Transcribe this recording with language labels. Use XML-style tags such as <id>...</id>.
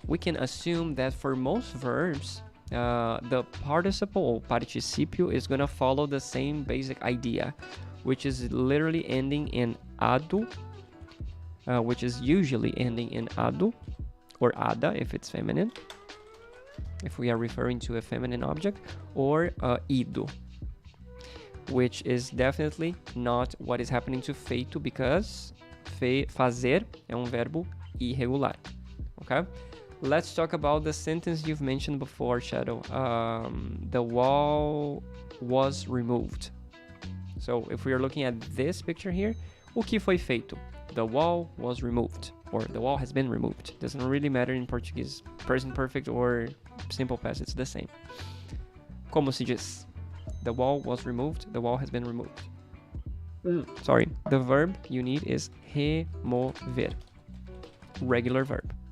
<en>We can assume that for most verbs, the participle or participio is gonna follow the same basic idea, which is literally ending in ado, which is usually ending in ado or ada if it's feminine, if we are referring to a feminine object, or ido, which is definitely not what is happening to feito, because</en> <pt>fazer é um verbo irregular.</pt> <en>Okay, let's talk about the sentence you've mentioned before, Shadow. The wall was removed. So if we are looking at this picture here,</en> <pt>o que foi feito?</pt> <en>The wall was removed, or the wall has been removed. Doesn't really matter in Portuguese, present perfect or simple past, it's the same.</en> <pt>Como se diz?</pt> <en>The wall was removed, the wall has been removed. Sorry, the verb you need is remover, regular verb.</en>